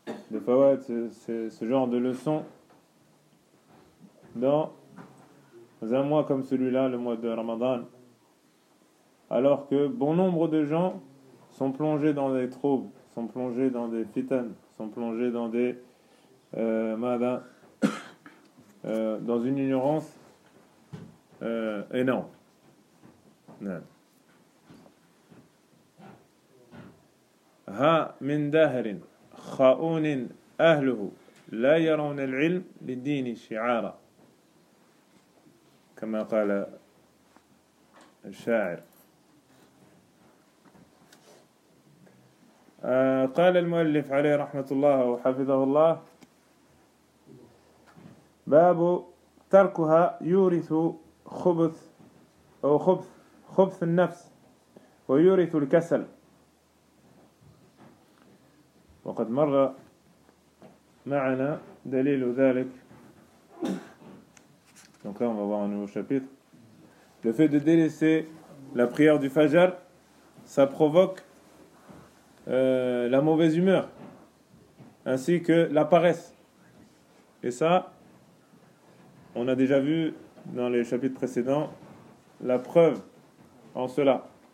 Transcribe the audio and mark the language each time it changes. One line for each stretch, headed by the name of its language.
French: ce genre de leçon dans un mois comme celui-là, le mois de Ramadan, alors que bon nombre de gens sont plongés dans des troubles, sont plongés dans des fitanes, sont plongés dans des dans une ignorance énorme.
Arabic: Ha min dahrin khaounin أهله لا يرون العلم للدين شعارا كما قال الشاعر قال المؤلف عليه رحمة الله وحفظه الله باب تركها يورث خبث أو خبث النفس ويورث الكسل وقد مر معنا دليل ذلك.
French: Donc là, on va voir un nouveau chapitre. Le fait de délaisser la prière du Fajr, ça provoque la mauvaise humeur, ainsi que la paresse. Et ça, on a déjà vu dans les chapitres précédents la preuve en cela.